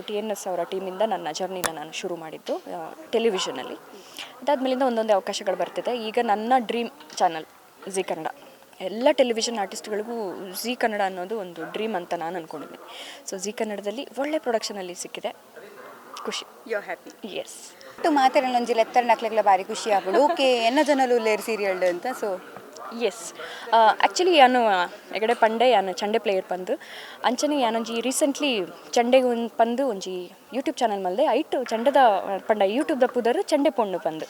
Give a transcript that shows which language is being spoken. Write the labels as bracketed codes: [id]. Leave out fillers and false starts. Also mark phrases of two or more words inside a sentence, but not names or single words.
[kn] TNS ಅವರ ಟೀಮಿಂದ ನನ್ನ ಜರ್ನಿನ ನಾನು ಶುರು ಮಾಡಿದ್ದು ಟೆಲಿವಿಷನಲ್ಲಿ. ಅದಾದಮೇಲಿಂದ ಒಂದೊಂದೇ ಅವಕಾಶಗಳು ಬರ್ತಿದೆ. ಈಗ ನನ್ನ ಡ್ರೀಮ್ ಚಾನಲ್ ಝೀ ಕನ್ನಡ. ಎಲ್ಲ ಟೆಲಿವಿಷನ್ ಆರ್ಟಿಸ್ಟ್ಗಳಿಗೂ ಝೀ ಕನ್ನಡ ಅನ್ನೋದು ಒಂದು ಡ್ರೀಮ್ ಅಂತ ನಾನು ಅಂದ್ಕೊಂಡಿದ್ದೀನಿ. ಸೊ ಝೀ ಕನ್ನಡದಲ್ಲಿ ಒಳ್ಳೆ ಪ್ರೊಡಕ್ಷನಲ್ಲಿ ಸಿಕ್ಕಿದೆ, ಖುಷಿ. [en] you happy? ಎಸ್. [tcy] ಮಾತಾಡೋಂಜಿಲ್ಲ ಎತ್ತರ ನಕ್ಲೆಗ್ಲ ಭಾರಿ ಖುಷಿ ಆಗ್ಬಿಡು. ಓಕೆ, ಎನ್ನ ಜನಲು ಲೇರ್ ಸೀರಿಯಲ್ ಅಂತ. ಸೊ ಎಸ್, ಆ್ಯಕ್ಚುಲಿ ಯಾನು ಎಗಡೆ ಪಂಡೆ ಯಾನು ಚಂಡೆ ಪ್ಲೇಯರ್ ಪಂದು ಅಂಚನೆ ಯಾನೊಂಜಿ ರೀಸೆಂಟ್ಲಿ ಚಂಡೆಗೆ ಒಂದು ಪಂದು ಒಂಜಿ ಯೂಟ್ಯೂಬ್ ಚಾನಲ್ ಮಲ್ದೆ ಐಟು ಚಂಡದ ಪಂಡ ಯೂಟ್ಯೂಬ್ದ ಪುದರು ಚಂಡೆ ಪೊಣ್ಣು ಪಂದು.